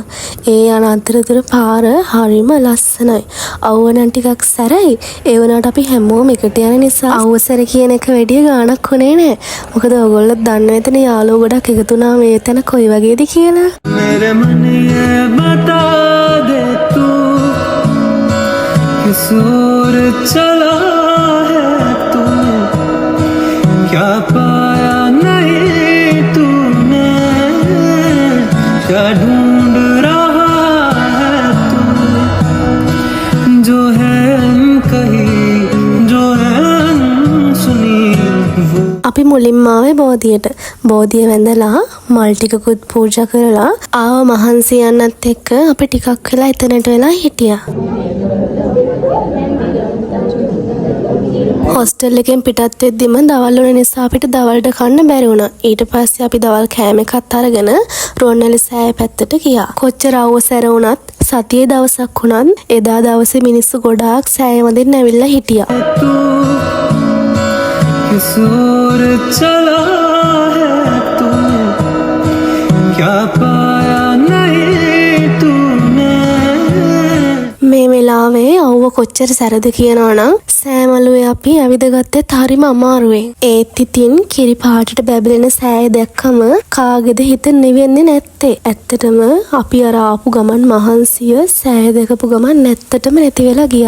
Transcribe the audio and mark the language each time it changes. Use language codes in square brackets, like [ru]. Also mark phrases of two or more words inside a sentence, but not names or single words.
[si] ඒ යන අතරතුර පාර හරිම ලස්සනයි. අවුව නම් ටිකක් සැරයි. ඒ වුණාට අපි හැමෝම එකට යන නිසා අවුව සැර කියන එක වැඩි ගාණක් වුණේ නැහැ. මොකද ඔයගොල්ලෝ දන්න එතන යාළුවෝ ගොඩක් එකතු වුණා මේ තැන කොයි වගේද කියලා. [hi] मेरे मन ये बता दे तू किस ओर चला है तू क्या पाया नहीं तूने क्या ढूंढ रहा है तू जो है कहीं जो है सुनी वो [si] අපි මුලින්ම ආවේ බෝධියට. බෝධිය වැඳලා මල් ටිකකුත් පූජා කරලා ආව මහන්සි යන්නත් එක්ක අපි ටිකක් වෙලා එතනට වෙලා හිටියා. හොස්ටල් එකෙන් පිටත් වෙද්දිම දවල් වුණ නිසා අපිට දවල්ට කන්න බැරි වුණා. ඊට පස්සේ අපි දවල් කෑම එකත් අරගෙන රුවන්වැලි සෑය පැත්තට ගියා. කොච්චර අවුව සැර වුණත් සතියේ දවසක් වුණත් එදා දවසේ මිනිස්සු ගොඩාක් සෑය වඳින්න ඇවිල්ලා හිටියා. [hi] किस ओर चला है तू क्या पाया नहीं तूने [si] මේ වෙලාවේ අවුව කොච්චර සැරද කියනවනම් සෑමලුවේ අපි ඇවිදගත්තෙත් හරිම අමාරුවෙන්. ඒත් ඉතින් කිරි පාටට බැබලෙන සෑය දැක්කම කාගේද හිත නිවෙන්නේ නැත්තේ. ඇත්තටම අපි අර ආපු ගමන් මහන්සිය සෑය දැකපු ගමන් නැත්තටම නැති වෙලා ගියා.